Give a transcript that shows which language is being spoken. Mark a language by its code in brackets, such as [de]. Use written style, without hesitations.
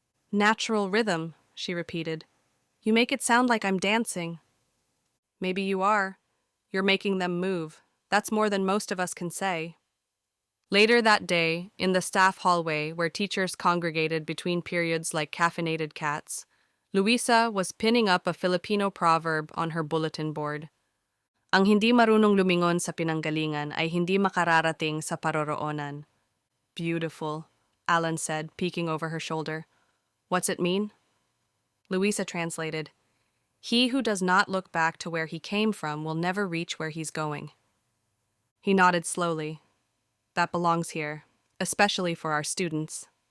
[en] "Natural rhythm," she repeated. "You make it sound like I'm dancing." "Maybe you are. You're making them move. That's more than most of us can say." Later that day, in the staff hallway where teachers congregated between periods like caffeinated cats, Luisa was pinning up a Filipino proverb on her bulletin board. [tl] "Ang hindi marunong lumingon sa pinanggalingan ay hindi makararating sa paroroonan." [en] "Beautiful," Alan said, peeking over her shoulder. "What's it mean?" Luisa translated, "He who does not look back to where he came from will never reach where he's going." He nodded slowly. "That belongs here, especially for our students."